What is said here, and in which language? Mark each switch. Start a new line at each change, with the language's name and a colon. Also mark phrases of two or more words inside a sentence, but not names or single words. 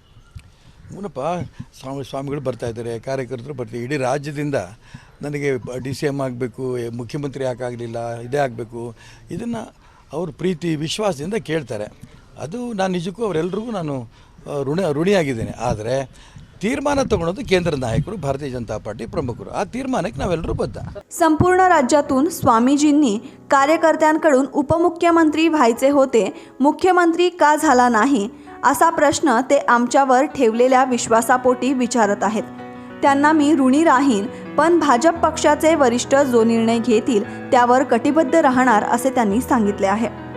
Kannada: ಏನಪ್ಪ, ಸ್ವಾಮಿಗಳು ಬರ್ತಾಯಿದ್ದಾರೆ, ಕಾರ್ಯಕರ್ತರು ಬರ್ತಾರೆ, ಇಡೀ ರಾಜ್ಯದಿಂದ ನನಗೆ DCM ಆಗಬೇಕು, ಮುಖ್ಯಮಂತ್ರಿ ಯಾಕಾಗಲಿಲ್ಲ, ಇದೇ ಆಗಬೇಕು, ಇದನ್ನು ಅವರು ಪ್ರೀತಿ ವಿಶ್ವಾಸದಿಂದ ಕೇಳ್ತಾರೆ। ಅದು ನಾನು ನಿಜಕ್ಕೂ ಅವರೆಲ್ಲರಿಗೂ ನಾನು ಋಣಿಯಾಗಿದ್ದೇನೆ। ಆದರೆ ತೀರ್ಮಾನ ತಗೊಳ್ಳೋದು ಕೇಂದ್ರ ನಾಯಕರು, ಭಾರತೀಯ ಜನತಾ ಪಾರ್ಟಿ ಪ್ರಮುಖರು. ಆ ತೀರ್ಮಾನಕ್ಕೆ ನಾವೆಲ್ಲರೂ ಬದ್ಧ.
Marathi: संपूर्ण राज्यातून स्वामीजींनी कार्यकर्त्यांकडून उपमुख्यमंत्री व्हायचे होते, मुख्यमंत्री का झाला नाही असा प्रश्न ते आमच्यावर ठेवलेल्या विश्वासापोटी विचारत आहेत. त्यांना मी ऋणी राहीन, पण भाजप पक्षाचे वरिष्ठ जो निर्णय घेतील त्यावर कटिबद्ध राहणार असे त्यांनी सांगितले आहे.